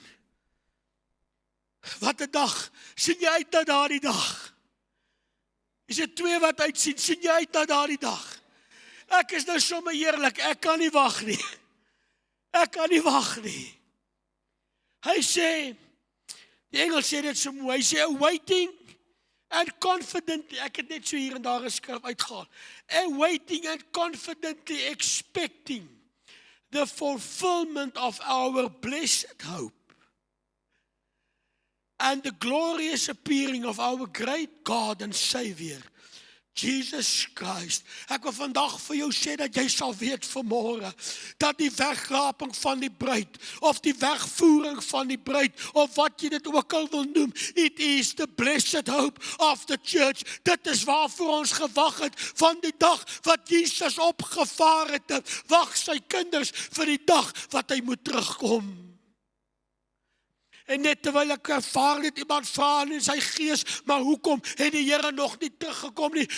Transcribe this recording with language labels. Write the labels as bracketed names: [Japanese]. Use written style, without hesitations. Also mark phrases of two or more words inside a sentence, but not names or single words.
[Afrikaans] Wat 'n dag, sien jy uit na daardie dag? Is dit 2 wat uitsien? Sien jy uit na daardie dag? Ek is nou sommer eerlik, ek kan nie wag nie. Ek kan nie wag nie. Hy sê, die Engels sê dit so mooi, hy sê, [English] awaiting and confidently, [Afrikaans] ek het net so hier en daar geskryf uitgehaal, [English] awaiting and confidently expecting the fulfillment of our blessed hope and the glorious appearing of our great God and Savior, Jesus Christ. [Afrikaans] Ek wil vandag vir jou sê dat jy sal weet vanmôre dat die wegraping van die bruid of die wegvoering van die bruid of wat jy dit ook al wil noem, [English] it is the blessed hope of the church. [Afrikaans] Dit is waarvoor ons gewag het van die dag wat Jesus opgevaar het. Wag sy kinders vir die dag wat hy moet terugkom. En net terwyl ek ervaar het, iemand vra in sy gees, maar hoekom het die Here nog nie teruggekom nie?